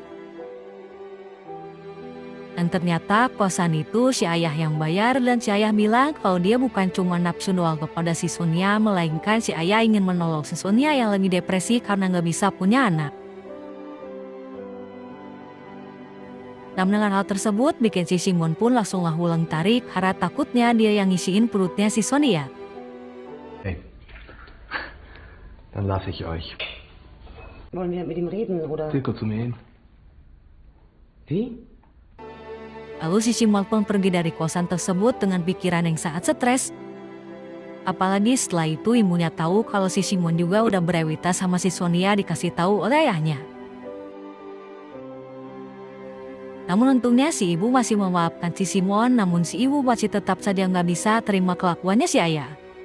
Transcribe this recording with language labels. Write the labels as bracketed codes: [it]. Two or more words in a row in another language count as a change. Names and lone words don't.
[id] Dan ternyata kosan itu si ayah yang bayar, dan si ayah bilang kalau dia bukan cuma nafsu doang kepada si Sonia, melainkan si ayah ingin menolong si Sonia yang lagi depresi karena gak bisa punya anak. Dan dengan hal tersebut bikin si Simon pun langsung ulang tarik karena takutnya dia yang ngisiin perutnya si Sonia. [de] Hey, dann lasse ich euch. Wollen wir mit ihm reden, oder? Circa zu mir hin. Wie? [id] Lalu si Simon pun pergi dari kosan tersebut dengan pikiran yang sangat stres. Apalagi setelah itu ibunya tahu kalau si Simon juga udah berewitas sama si Sonia, dikasih tahu oleh ayahnya. Namun untungnya si ibu masih memaafkan si Simon, namun si ibu masih tetap saja nggak bisa terima kelakuannya si ayah.